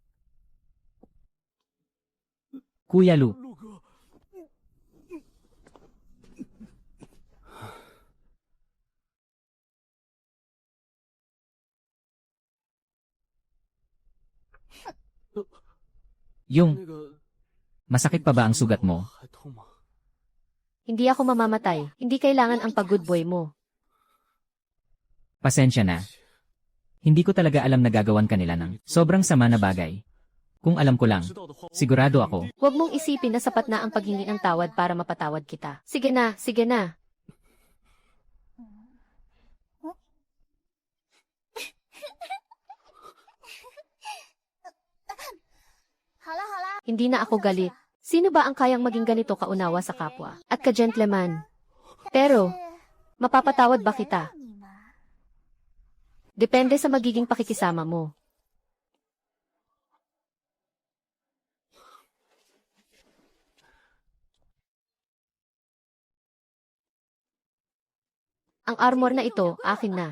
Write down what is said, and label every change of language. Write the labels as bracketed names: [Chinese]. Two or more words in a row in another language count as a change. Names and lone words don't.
[Filipino] Kuya Lu, [Chinese] 陆哥， [Filipino] yung [Chinese] 那个 [Filipino] masakit pa ba ang sugat mo? [Chinese] 还痛吗？ [Filipino] Hindi ako mamamatay. Hindi kailangan ang pag- [English] good boy [Filipino] mo. Pasensya na. Hindi ko talaga alam na gagawan kanila ng sobrang sama na bagay. Kung alam ko lang, [Chinese] 知道的话， [Filipino] sigurado ako. Huwag mong isipin na sapat na ang paghingi ng tawad para mapatawad kita. Sige na, sige na. [Chinese] 好了好了， [Filipino] Hindi na ako galit. Sino ba ang kayang maging ganito kaunawa sa kapwa? At ka-gentleman? Pero, mapapatawad ba kita? [Chinese] 你嘛， [Filipino] Depende sa magiging pakikisama mo. Ang armor na ito, akin na.